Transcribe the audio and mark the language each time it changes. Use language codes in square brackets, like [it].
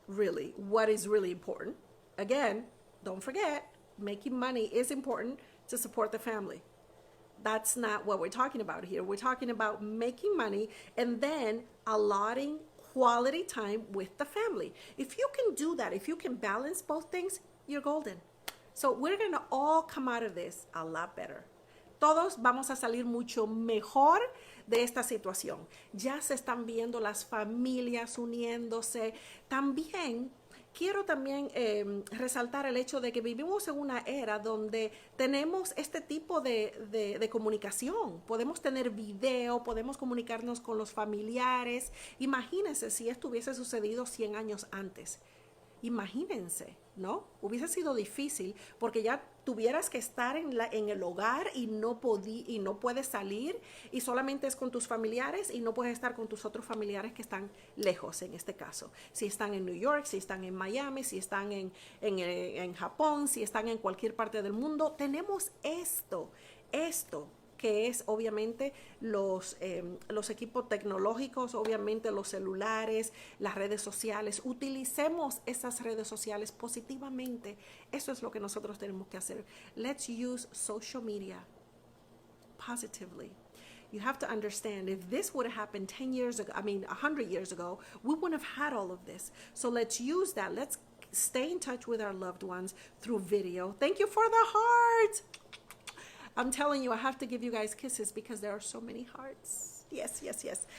[en] really what is really important. Again, don't forget, making money is important to support the family. That's not what we're talking about here. We're talking about making money and then allotting quality time with the family. If you can do that, if you can balance both things, you're golden. So we're going to all come out of this a lot better. [es] Todos vamos a salir mucho mejor de esta situación. Ya se están viendo las familias uniéndose. También quiero resaltar el hecho de que vivimos en una era donde tenemos este tipo de comunicación. Podemos tener video, podemos comunicarnos con los familiares. Imagínense si esto hubiese sucedido 100 años antes. Imagínense, ¿no? Hubiese sido difícil porque ya tuvieras que estar en el hogar y no puedes salir y solamente es con tus familiares y no puedes estar con tus otros familiares que están lejos en este caso. Si están en New York, si están en Miami, si están en Japón, si están en cualquier parte del mundo, tenemos esto que es obviamente los equipos tecnológicos, obviamente los celulares, las redes sociales. Utilicemos esas redes sociales positivamente. Eso es lo que nosotros tenemos que hacer. [en] Let's use social media positively. You have to understand, if this would have happened 10 years ago, 100 years ago, we wouldn't have had all of this. So let's use that. Let's stay in touch with our loved ones through video. Thank you for the heart. I'm telling you, I have to give you guys kisses because there are so many hearts. Yes, yes, yes.